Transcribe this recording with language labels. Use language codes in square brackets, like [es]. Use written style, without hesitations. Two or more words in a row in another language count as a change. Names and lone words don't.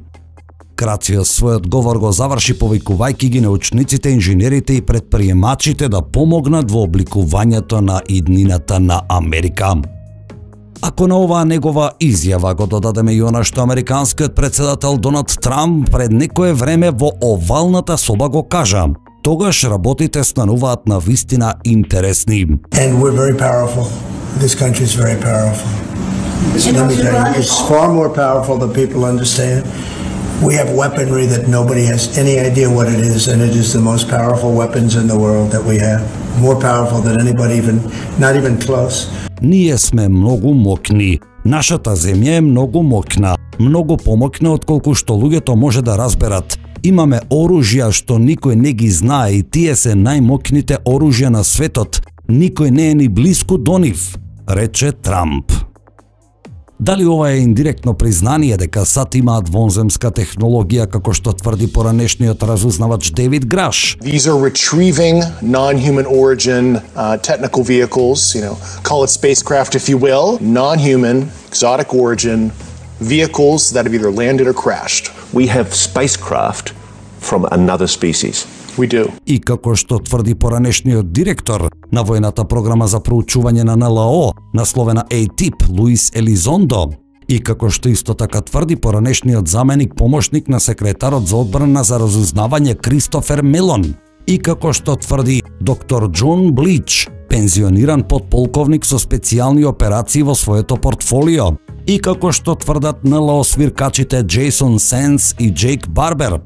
[mk] Крациос својот говор го заврши повикувајќи ги научниците, инженерите и предприемачите да помогнат во обликувањето на иднината на Америка. Ако на оваа негова изјава го додадеме и она што американскиот председател Доналд Трамп пред некое време во овалната соба го кажа, тогаш работите стануваат на вистина интересни. [en] And we're very powerful. This country is very powerful. Let me tell you, it's far more powerful than people understand. We have weaponry that nobody has any idea what it is, and it is the most powerful weapons in the world that we have. More powerful than anybody not even close. [mk] Ние сме многу мокни. Нашата земја е многу мокна. Многу помокна отколку што луѓето може да разберат. Имаме оружја што никој не ги знае и тие се најмокните оружја на светот. Никој не е ни блиску до нив, рече Трамп. Дали ова е индиректно признание дека САД имаат вонземска технологија како што тврди поранешниот разузнавач Дейвид Граш? [en] These are retrieving non-human origin technical vehicles, call it spacecraft if you will, non-human, exotic origin vehicles that have either landed or crashed. We have spacecraft from another species. We do. [mk] И како што тврди поранешниот директор на војната програма за проучување на НЛО, насловена ATIP, Луис Елизондо, и како што исто така тврди поранешниот заменик помошник на секретарот за одбрана за разузнавање Кристофер Мелон, и како што тврди доктор Џон Блич, пензиониран подполковник со специјални операции во своето портфолио, и како што тврдат НЛО свиркачите Джейсон Сенс и Джейк Барбер.